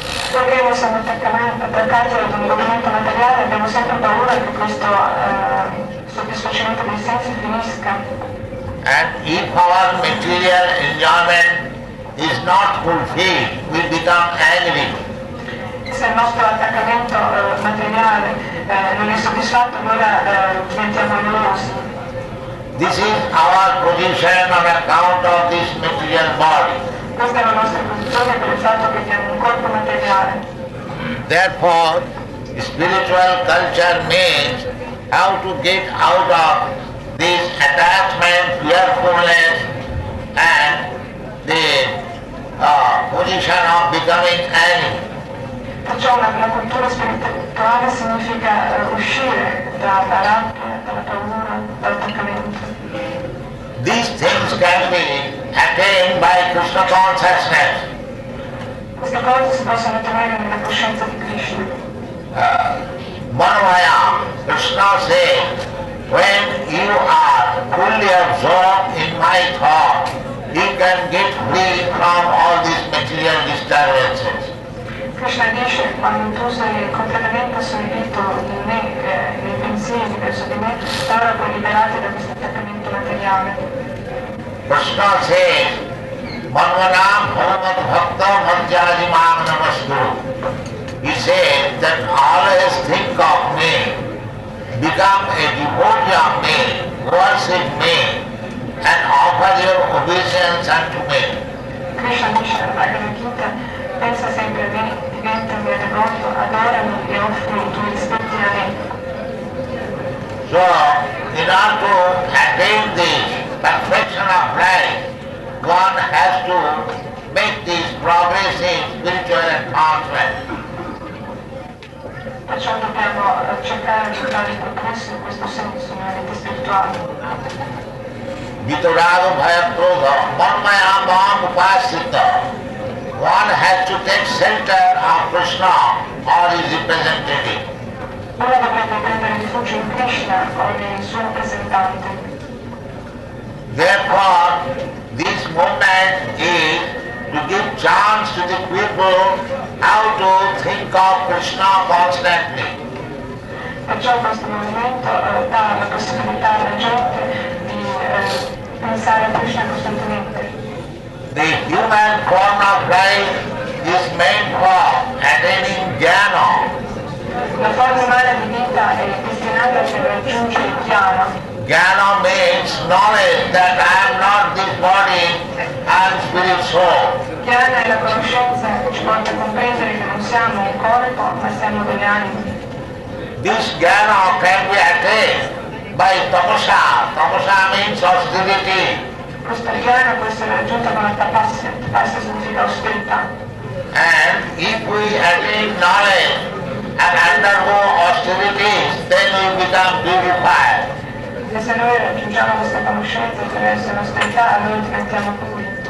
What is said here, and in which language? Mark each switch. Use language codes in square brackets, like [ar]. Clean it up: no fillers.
[it] Perché noi siamo attaccati ad un godimento materiale, abbiamo sempre paura che questo soddisfacimento dei sensi finisca. [en] And if our material enjoyment is not fulfilled, we become angry. [it] Se il nostro attaccamento materiale non è soddisfatto, allora diventiamo noiosi. [en] This is our position on account of this material body. [it] Questa è la nostra posizione per il fatto che abbiamo un corpo materiale. [en] Therefore, spiritual culture means how to get out of this attachment, fearfulness, and the position of becoming enemy. [it] Perciò la cultura spirituale significa uscire dalla rabbia, dalla paura, dall'attaccamento. [en] These things can be attained by Krishna consciousness. [it] Queste cose si possono ottenere nella coscienza di Krishna. [en] Manavaya, Krishna says, when you are fully absorbed in my thought, you can get free from all these material disturbances. [it] Krishna dice, quando tu sei completamente assorbito in me, nei pensieri verso di me, allora puoi liberarti da questo attaccamento materiale. [en] Krishna says, [sa] Manvanam Bhagavat Bhakta Madhyaji Mam Namaskuru. [en] He says that always think of me, become a devotee of me, worship me, and offer your obeisance unto me. [it] Krishna dice alla Bhagavad Gita, pensa sempre a me, diventa mio devoto, adorami e offri i tuoi rispetti a me. [en] So, in order to attain this perfection of life, one has to make this progressive spiritual advancement. [it] Perciò dobbiamo cercare di fare il progresso in questo senso, nella vita spirituale. [sa] Vitaraga Bhaya Krodha, Manmaya Mam Upasita. [en] One has to take shelter of Krishna or his representative. [it] Uno dovrebbe prendere rifugio in Krishna o nel suo rappresentante. [en] Therefore, this movement is to give chance to the people how to think of Krishna constantly. [it] Perciò questo movimento dà la possibilità alla gente di pensare a Krishna costantemente. [en] The human form of life is meant for attaining jnana. [it] La forma umana di vita è destinata per raggiungere il jnana. [en] Jnana means knowledge that I am not this body, I am spirit soul. [it] Jnana è la conoscenza che ci porta a comprendere che non siamo un corpo, ma siamo delle anime. [en] This jnana can be attained by tapasa. Tapasa means austerity. [it] Questa jnana può essere raggiunta con la tapasya. Tapasya significa austerità. [en] And if we attain knowledge and undergo austerities, then we become purified. [it] E se noi raggiungiamo questa conoscenza attraverso l'austerità, allora diventiamo puri.